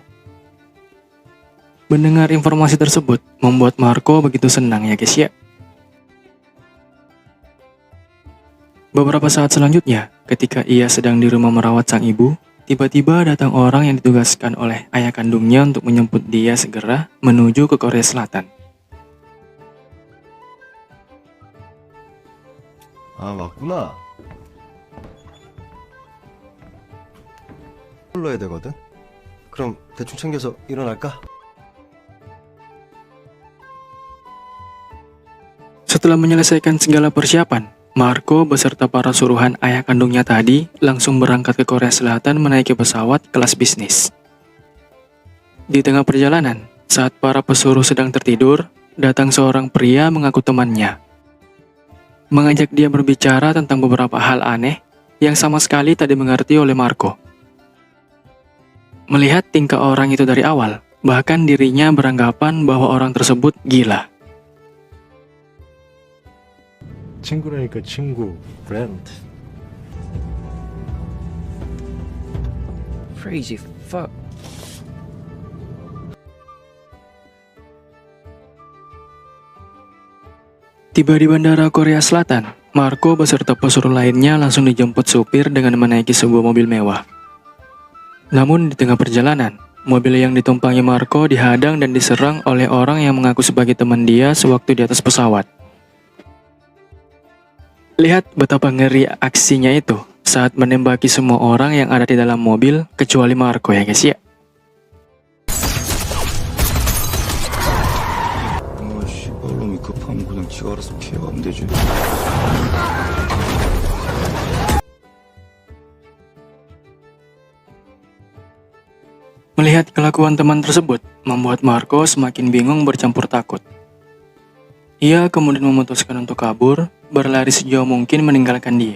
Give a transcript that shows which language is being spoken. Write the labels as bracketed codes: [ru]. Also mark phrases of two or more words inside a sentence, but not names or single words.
[id] Mendengar informasi tersebut membuat Marco begitu senang ya guys ya. Beberapa saat selanjutnya, ketika ia sedang di rumah merawat sang ibu, Tiba-tiba datang orang yang ditugaskan oleh ayah kandungnya untuk menjemput dia segera menuju ke Korea Selatan. [ko] 아, 맞구나. 불러야 되거든. 그럼 대충 챙겨서 일어날까? [id] Setelah menyelesaikan segala persiapan, Marco beserta para suruhan ayah kandungnya tadi langsung berangkat ke Korea Selatan menaiki pesawat kelas bisnis. Di tengah perjalanan, saat para pesuruh sedang tertidur, datang seorang pria mengaku temannya. Mengajak dia berbicara tentang beberapa hal aneh yang sama sekali tak dimengerti oleh Marco. Melihat tingkah orang itu dari awal, bahkan dirinya beranggapan bahwa orang tersebut gila. [ko] 친구라니까 친구, [en] friend. Crazy fuck. [id] Tiba di bandara Korea Selatan, Marco beserta pesuruh lainnya langsung dijemput supir dengan menaiki sebuah mobil mewah. Namun di tengah perjalanan, mobil yang ditumpangi Marco dihadang dan diserang oleh orang yang mengaku sebagai teman dia sewaktu di atas pesawat. Lihat betapa ngeri aksinya itu saat menembaki semua orang yang ada di dalam mobil kecuali Marco ya guys ya. [ko] 씨발놈이 급하면 그냥 지가 알아서 피해가면 되지. [id] Melihat kelakuan teman tersebut, membuat Marco semakin bingung bercampur takut. Ia kemudian memutuskan untuk kabur, berlari sejauh mungkin meninggalkan dia.